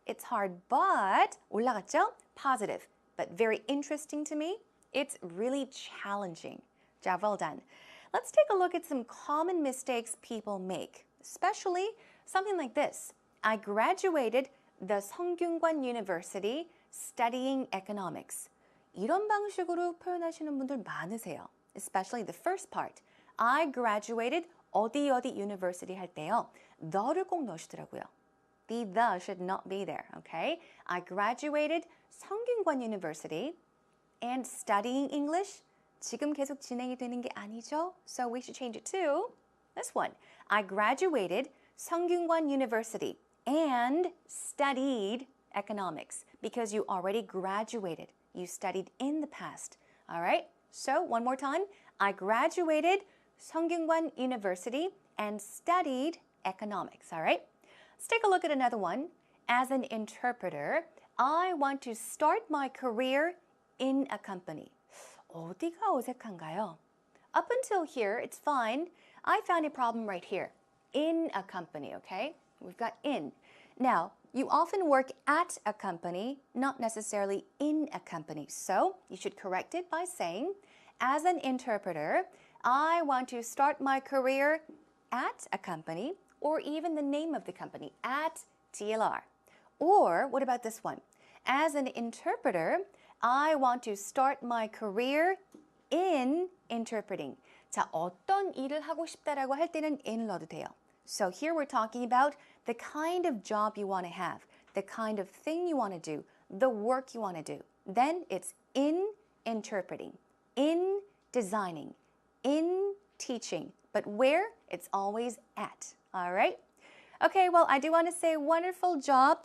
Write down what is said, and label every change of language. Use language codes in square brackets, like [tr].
[en] It's hard, but [ko] 올라갔죠? [en] Positive, but very interesting to me. It's really challenging. Job well done. Let's take a look at some common mistakes people make, especially something like this. I graduated the 성균관 University studying economics. [ko] 이런 방식으로 표현하시는 분들 많으세요. [en] Especially the first part. I graduated [ko] 어디 [en] university 할 때요. [ko] the를 꼭 넣으시더라고요. [en] The should not be there, okay? I graduated 성균관 University and studying English. [ko] 지금 계속 진행이 되는 게 아니죠? [en] So we should change it to this one. I graduated 성균관 University and studied economics because you already graduated. You studied in the past. All right? So one more time. I graduated 성균관 University and studied economics. All right? Let's take a look at another one. As an interpreter, I want to start my career in a company. [ko] 어디가 어색한가요? [en] Up until here, it's fine. I found a problem right here. In a company, okay? We've got in. Now, you often work at a company, not necessarily in a company. So, you should correct it by saying, as an interpreter, I want to start my career at a company, or even the name of the company, at TLR. Or, what about this one? As an interpreter, I want to start my career in interpreting. [ko] 자, 어떤 일을 하고 싶다라고 할 때는 in 넣어도 돼요. [en] So here we're talking about the kind of job you want to have, the kind of thing you want to do, the work you want to do. Then it's in interpreting, in designing, in teaching. But where? It's always at. All right? Okay, well, I do want to say wonderful job.